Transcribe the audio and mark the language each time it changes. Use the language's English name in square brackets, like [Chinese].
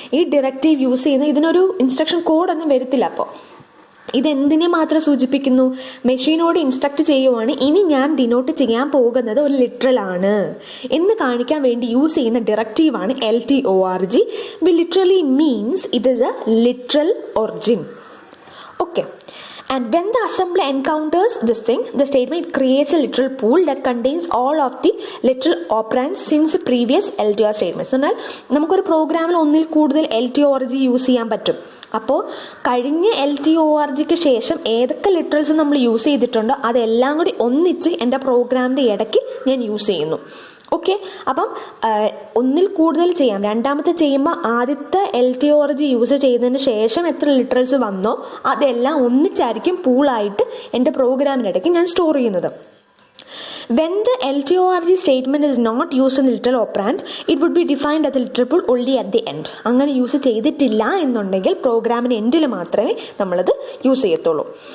[Malayalam] ഈ directive use ചെയ്യുന്ന ഇതിനൊരു ഇൻസ്ട്രക്ഷൻ കോഡൊന്നും വരത്തില്ല. അപ്പോൾ ഇതെന്തിനെ മാത്രം സൂചിപ്പിക്കുന്നു? മെഷീനോട് ഇൻസ്ട്രക്ട് ചെയ്യുവാണ് ഇനി ഞാൻ ഡിനോട്ട് ചെയ്യാൻ പോകുന്നത് ഒരു ലിറ്ററൽ ആണ് എന്ന് കാണിക്കാൻ വേണ്ടി യൂസ് ചെയ്യുന്ന ഡിറക്റ്റീവാണ് LTORG. [English] Literally means it is a literal origin. Okay, and when the assembly encounters this thing, the statement creates a literal pool that contains all of the literal operands since previous LTOR statements. [Malayalam] എന്നാൽ നമുക്കൊരു പ്രോഗ്രാമിൽ ഒന്നിൽ കൂടുതൽ LTORG use ചെയ്യാൻ പറ്റും. അപ്പോൾ കഴിഞ്ഞ LTORGക്ക് ശേഷം ഏതൊക്കെ ലിറ്ററൽസ് നമ്മൾ യൂസ് ചെയ്തിട്ടുണ്ടോ അതെല്ലാം കൂടി ഒന്നിച്ച് എൻ്റെ പ്രോഗ്രാമിൻ്റെ ഇടയ്ക്ക് ഞാൻ യൂസ് ചെയ്യുന്നു. ഓക്കെ, അപ്പം ഒന്നിൽ കൂടുതൽ ചെയ്യാം. രണ്ടാമത്തെ ചെയ്യുമ്പോൾ ആദ്യത്തെ LTORG യൂസ് ചെയ്തതിന് ശേഷം എത്ര ലിറ്ററൽസ് വന്നോ അതെല്ലാം ഒന്നിച്ചായിരിക്കും പൂളായിട്ട് എൻ്റെ പ്രോഗ്രാമിനിടയ്ക്ക് ഞാൻ സ്റ്റോർ ചെയ്യുന്നത്. [English] When the LTORG statement is not used in the literal operand, it would be defined as a literal pool only at the end. [Malayalam] അങ്ങനെ യൂസ് ചെയ്തിട്ടില്ല എന്നുണ്ടെങ്കിൽ പ്രോഗ്രാമിന് എൻഡിൽ മാത്രമേ നമ്മളത് യൂസ് ചെയ്യത്തുള്ളൂ.